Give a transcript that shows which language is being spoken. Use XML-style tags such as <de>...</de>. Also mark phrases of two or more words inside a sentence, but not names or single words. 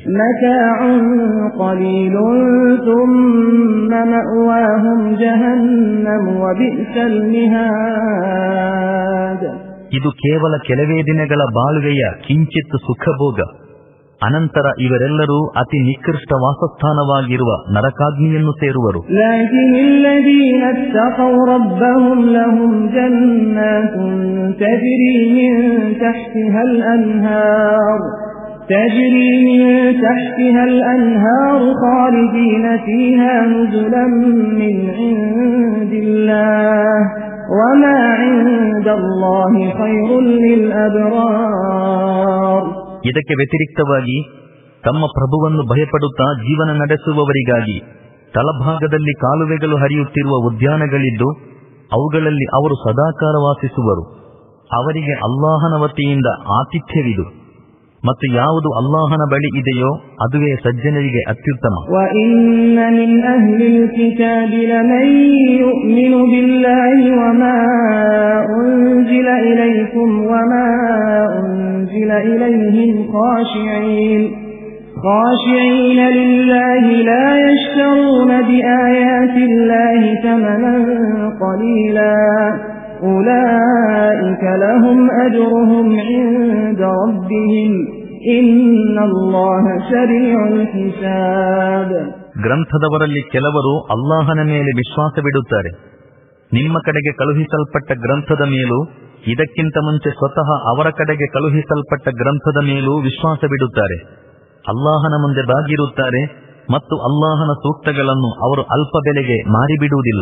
<ar>متاع قليل ثم مأواهم جهنم وبئس المهاد.</ar> <kn>ಇದು ಕೇವಲ ಕೆಲವೇ ದಿನಗಳ ಬಾಳುವೆಯ ಕಿಂಚಿತ್ ಸುಖಭೋಗ. ಅನಂತರ ಇವರೆಲ್ಲರೂ ಅತಿ ನಿಕೃಷ್ಟ ವಾಸಸ್ಥಾನವಾಗಿರುವ ನರಕಾಗ್ನಿಯನ್ನು ಸೇರುವರು.</kn> <ar>تجري من تحتها الأنهار خالدين فيها نزلا من عند الله وما عند الله خير للأبرار.</ar> <kn>ಇದಕ್ಕೆ ವ್ಯತಿರಿಕ್ತವಾಗಿ ತಮ್ಮ ಪ್ರಭುವನ್ನು ಭಯಪಡುತ್ತಾ ಜೀವನ ನಡೆಸುವವರಿಗಾಗಿ ತಳಭಾಗದಲ್ಲಿ ಕಾಲುವೆಗಳು ಹರಿಯುತ್ತಿರುವ ಉದ್ಯಾನಗಳಿದ್ದು ಅವುಗಳಲ್ಲಿ ಅವರು ಸದಾಕಾಲ ವಾಸಿಸುವರು. ಅವರಿಗೆ ಅಲ್ಲಾಹನ ವತಿಯಿಂದ ಆತಿಥ್ಯವಿದು ಮತ್ತು ಯಾವುದು ಅಲ್ಲಾಹನ ಬಳಿ ಇದೆಯೋ ಅದುವೇ ಸಜ್ಜನರಿಗೆ ಅತ್ಯುತ್ತಮ.</kn> <ar>وَإِنَّ مِنْ أَهْلِ الْكِتَابِ لَمَن يُؤْمِنُ بِاللَّهِ وَمَا أُنْزِلَ إِلَيْكُمْ وَمَا أُنْزِلَ إِلَيْهِمْ خاشعين لله لا يشترون بآيات الله ثمنا قليلا أولئك لهم أجرهم عند ربهم إن الله سريع الحساب.</ar> <kn>ಗ್ರಂಥದವರಲ್ಲಿ ಕೆಲವರು ಅಲ್ಲಾಹನ ಮೇಲೆ ವಿಶ್ವಾಸವಿಡುತ್ತಾರೆ. ನಿಮ್ಮ ಕಡೆಗೆ ಕಳುಹಿಸಲ್ಪಟ್ಟ ಗ್ರಂಥದ ಮೇಲೂ ಇದಕ್ಕಿಂತ ಮುಂಚೆ ಸ್ವತಃ ಅವರ ಕಡೆಗೆ ಕಳುಹಿಸಲ್ಪಟ್ಟ ಗ್ರಂಥದ ಮೇಲೂ ವಿಶ್ವಾಸವಿಡುತ್ತಾರೆ. ಅಲ್ಲಾಹನ ಮುಂದೆ ಬಾಗಿರುತ್ತಾರೆ ಮತ್ತು ಅಲ್ಲಾಹನ ಸೂಕ್ತಗಳನ್ನು ಅವರು ಅಲ್ಪ ಬೆಲೆಗೆ ಮಾರಿಬಿಡುವುದಿಲ್ಲ.</kn>